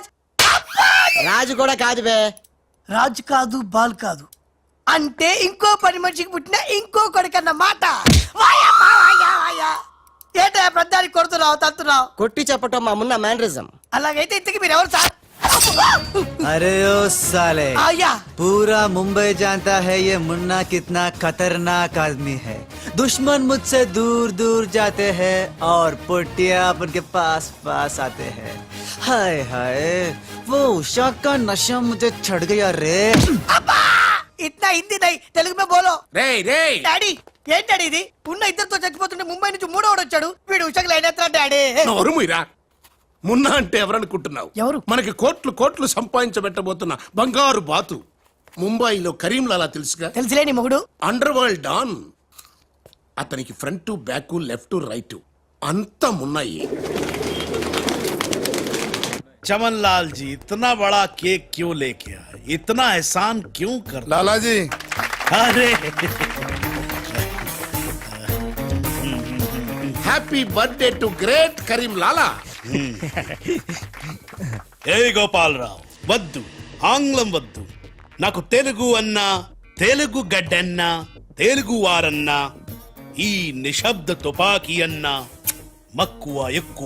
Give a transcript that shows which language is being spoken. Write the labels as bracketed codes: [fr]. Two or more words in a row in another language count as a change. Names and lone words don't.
[te] రాజు కూడా కాదు బే. రాజు కాదు, బాల్ కాదు అంటే ఇంకో పని మనిషికి పుట్టిన ఇంకో కొడుకన్న మాట. వాయమ్మా, వాయా, వాయా. ఏంటో ప్రధానికి కొడుతున్నావు, తత్తున్నావు? కొట్టి చెప్పటం మా మున్న మేనరిజం. అలాగైతే ఇంతకి మీరు ఎవరు సార్? [hi] अरे ओ साले, आया पूरा मुंबई जानता है ये मुन्ना कितना खतरनाक आदमी है. दुश्मन मुझसे दूर दूर जाते हैं और पुटिया उनके पास पास आते हैं. हाय हाय, वो उषा का नशा मुझे चढ़ गया रे. [te] అబ్బా! ఇట్లా [hi] हिंदी नहीं, तेलुगु में बोलो. [te] రేయ్ రేయ్, డాడీ ఏంటి డాడీ ఇది? ఉన్న ఇద్దరితో చచ్చిపోతుంటే ముంబై నుంచి మూడోడు వచ్చాడు. వీడు ఉషకు లైన్ ఎత్తా డాడీ. నోరు మూయరా. మున్నా అంటే ఎవరనుకుంటున్నావు? ఎవరు? మనకి కోట్లు కోట్లు సంపాదించబెట్టబోతున్న బంగారు బాతు. ముంబైలో కరీంలాలా తెలుసుగా? తెలుసులే నీ మొగుడు. [en] underworld don. [te] అతనికి [en] front back left right [te] అంతా మున్నాయి. [hi] चमन लाल जी इतना बड़ा केक क्यों लेके आए? इतना एहसान क्यों कर? लाला जी, अरे [en] happy birthday to great కరీం లాలా. [te] ఏ గోపాలరావు వద్దు, ఆంగ్లం వద్దు. నాకు తెలుగు అన్నా, తెలుగు గడ్డన్నా, తెలుగు వారన్నా, ఈ నిశ్శబ్ద తుపాకీ అన్నా మక్కువ ఎక్కువ.